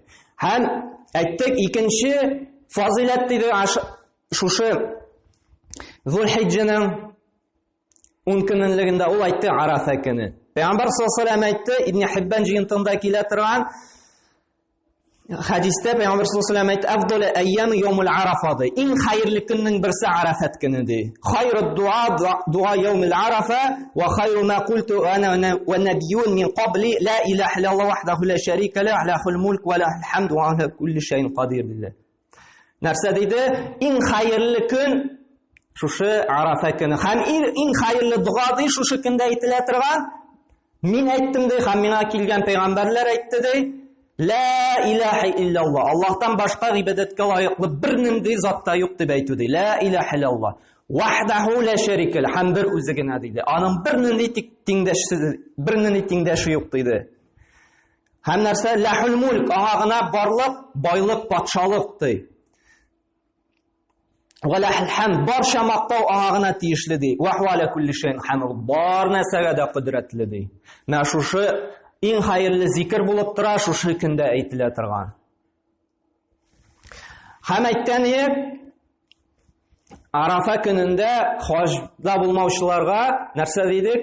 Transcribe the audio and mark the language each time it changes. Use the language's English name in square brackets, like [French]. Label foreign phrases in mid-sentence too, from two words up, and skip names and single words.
[Tatar] Һәм әйттек, икенче фазилат диде шушы Зулхиджәнең 10 көнлегендә ул әйтте Арафа көне. Пәйгамбәр [Arabic] صلى الله عليه وسلم [Tatar] әйтте, Ибн Хиббан җыентында килә торган хадистә Пәйгамбәр [Arabic] صلى الله عليه وسلم [Tatar] әйтте: [Arabic] "أفضل الأيام يوم عرفة". [Tatar] Иң хәерле көннең берсе Арафат көне ди. [Arabic] خير الدعاء يوم عرفة وخير ما قلت أنا والنبيون من قبلي لا إله إلا الله وحده لا شريك لا له الملك وله الحمد وعلى كل شيء قدير диде. [Tatar] Нәрсә диде? Иң хәерле көн шушы Арафа көне. Һәм иң хәерле дуа ди шушы көндә әйтелә торган. Мин әйттем ди, һәм миңа килгән пәйгамбәрләр әйтте ди. [Arabic] لا إله إلا الله. [Tatar] Аллаһтан башка гыйбадәткә лаеклы бер нинди зат та юк дип әйтү ди. [Arabic] لا إله إلا الله وحده لا شريك لا. [Tatar] Һәм бер үзе генә диде. Аның бер нинди тиңдәше юк диде. Һәм нәрсә? [Arabic] له الملك. [Tatar] Аңа гына барлык, байлык, патшалык ди. [Arabic] وله الحمد. [Tatar] Барча мактау аңа гына тиешле ди. [Arabic] وهو على كل شيء حمد. [Tatar] Бар нәрсәгә дә кудрәтле ди. Менә шушы иң хәерле зикр булып тора, шушы көндә әйтелә торган. Һәм әйткән Арафа көнендә хаҗда булмаучыларга нәрсә дидек?